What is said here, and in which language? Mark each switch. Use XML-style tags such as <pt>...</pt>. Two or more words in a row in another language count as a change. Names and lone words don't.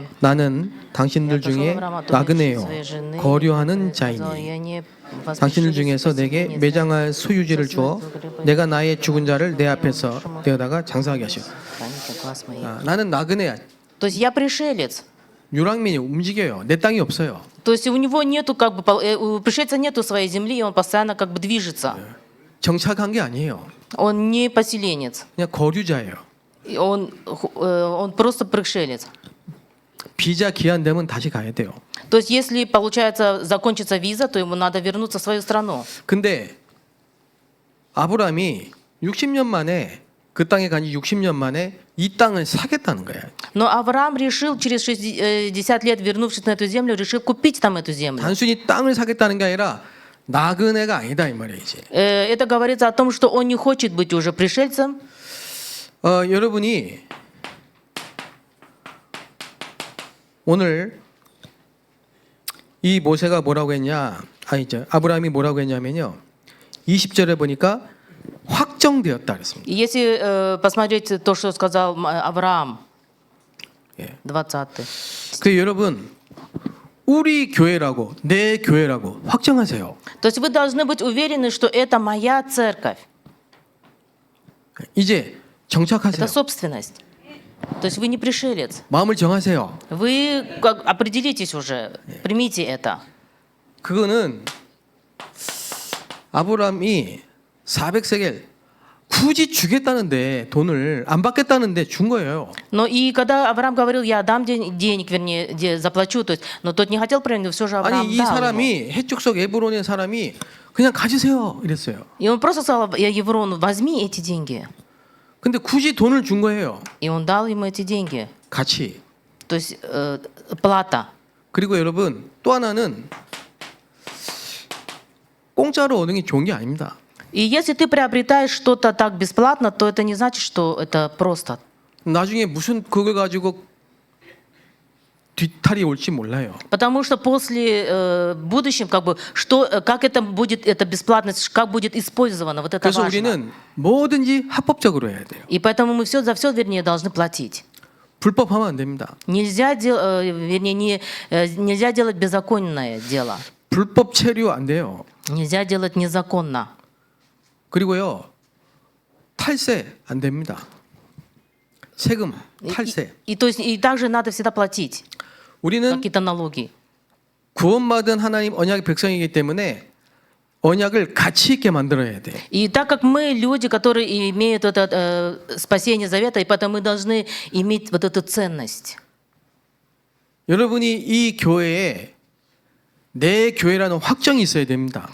<ko>나는 당신들 중에 나그네요 거류하는 자이니 당신들 중에서 내게 매장할 소유지를 주어 내가 나의 죽은 자를 내 앞에서 되어다가 장사하게 하시오. 나는 나그네야.</ko> <ru>То есть я пришелец.</ru> <ko>유랑민이 움직여요. 내 땅이 없어요.</ko> <ru>То есть у него нету как бы у пришельца нету своей земли, и он постоянно как бы движется.</ru> <ko>정착한 게 아니에요.</ko> <ru>Он не поселенец.</ru> <ko>그냥 거류자예요.</ko> <ru>И он просто пришелец.</ru> <ko>비자 기한되면 다시 가야 돼요.</ko> <ru>То есть если получается закончится виза, то ему надо вернуться в свою страну.</ru> <ko>근데 아브라함이 60년 만에 그 땅에 간지 60년 만에 이 땅을 사겠다는 거예요.</ko> <ru>Но Авраам решил через 60 лет, вернувшись на эту землю, решил купить там эту землю.</ru> <ko>단순히 땅을 사겠다는 게 아니라 나그네가 아니다 이 말이에요. 이제.</ko> <ru>Это говорится о том, что он не хочет быть уже пришельцем.</ru> <ko>여러분이 오늘 이 모세가 뭐라고 했냐? 아브라함이 뭐라고 했냐면요. 20절에 보니까 확정되었다 그랬습니다.</ko> <ru>Если посмотреть то, что сказал Авраам,</ru> <ko>예. 20. 그 여러분 우리 교회라고 내 교회라고 확정하세요.</ko> <ru>То есть вы должны быть уверены, что это моя церковь,</ru> <ko>이제 정착하세요.</ko> <ru>это собственность. То есть вы не пришелец.</ru> <ko>마음을 정하세요.</ko> <ru>Вы определитесь уже, примите это.</ru> <ko>그거는 아브라함이 400세겔 굳이 주겠다는데 돈을 안 받겠다는데 준 거예요.</ko> <ru>Но и когда Авраам говорил, я дам денег, вернее, заплачу, то есть, но тот не хотел принять, все же Авраам</ru> <ko>아니 이</ko> <ru>дал ему.</ru> <ko>사람이 해축속 에브론의 사람이 그냥 가지세요 이랬어요.</ko> <ru>И он просто сказал Еврону, возьми эти деньги.</ru> <ko>근데 굳이 돈을 준 거예요.</ko> <ru>И он дал ему эти деньги.</ru> <ko>같이.</ko> <ru>То есть плата.</ru> <ko>그리고 여러분 또 하나는 공짜로 얻는 게 좋은 게 아닙니다.</ko> <ru>И если ты приобретаешь что-то так бесплатно, то это не значит, что это просто.</ru> <ko>나중에 무슨 그걸 가지고 뒤탈이 올지 몰라요.</ko> <ru>Потому что после в будущем, как бы, как это будет, эта бесплатность, как будет использована, вот это</ru> <ko>그래서</ko> <ru>важно.</ru> <ko>우리는 뭐든지 합법적으로 해야 돼요.</ko> <ru>И поэтому мы за все, вернее, должны платить.</ru> <ko>불법하면 안 됩니다.</ko> <ru>Нельзя, нельзя делать беззаконное дело.</ru> <ko>불법 체류 안 돼요.</ko> <ru>Нельзя делать незаконно.</ru> <ko>그리고요 탈세 안 됩니다. 세금, 탈세.</ko> <ru>То есть, и также надо всегда платить</ru> <ko>우리는</ko> <ru>какие-то налоги.</ru> <ko>구원받은 하나님 언약의 백성이기 때문에 언약을 가치 있게 만들어야 돼.</ko> <ru>И так как мы люди, которые имеют это спасение завета, и поэтому мы должны иметь вот эту ценность.</ru> <ko>여러분이 이 교회에 내 교회라는 확정이 있어야 됩니다.</ko>